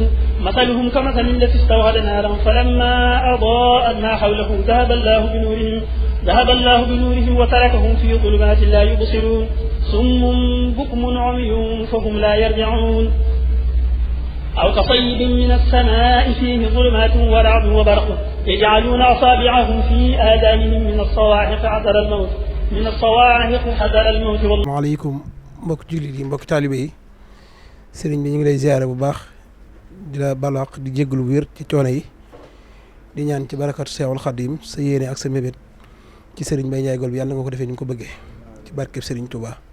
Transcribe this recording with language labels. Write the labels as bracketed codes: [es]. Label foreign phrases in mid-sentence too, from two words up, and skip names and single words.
[ar] مثلهم كمثل الذي استوقد نارا فلما أضاءت ما حوله ذهب الله بنورهم وتركهم في ظلمات لا يبصرون. صم بكم عمي فهم لا يرجعون. أو كصيب من السماء فيه ظلمات ورعد وبرق يجعلون أصابعهم في آذانهم من الصواعق حذر الموت [wo] maaleykum mbokk jullit yi mbokk taalibe yi sëriñ bi ñu ngi lay ziyaare bu baax di la balaax di jéggalu wér ci coono yi di ñaan ci barakatu Seexul Xadiim sa yéene ak sa mébét ci sëriñ Mbaye Ndiaye Gol bi yàlla nga ko defee ni nga ko bëggee ci barkeb sëriñ Touba.